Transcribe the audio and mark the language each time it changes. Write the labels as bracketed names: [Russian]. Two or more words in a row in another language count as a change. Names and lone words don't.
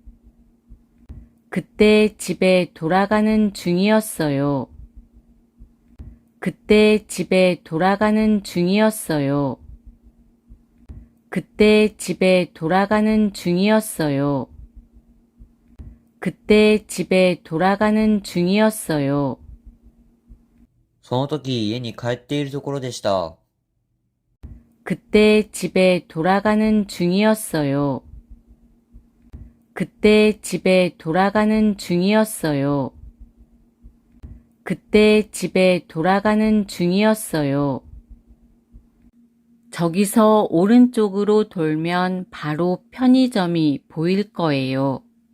[Korean] 그때 집에 돌아가는 중이었어요. 그때 집에 돌아가는 중이었어요. 그때 집에 돌아가는 중이었어요. 그때 집에 돌아가는 중이었어요. [Japanese] その時家に帰っているところでした。 [Korean] 그때 집에 돌아가는 중이었어요. 그때 집에 돌아가는 중이었어요. 그때 집에 돌아가는 중이었어요. 저기서 오른쪽으로 돌면 바로 편의점이 보일 거예요.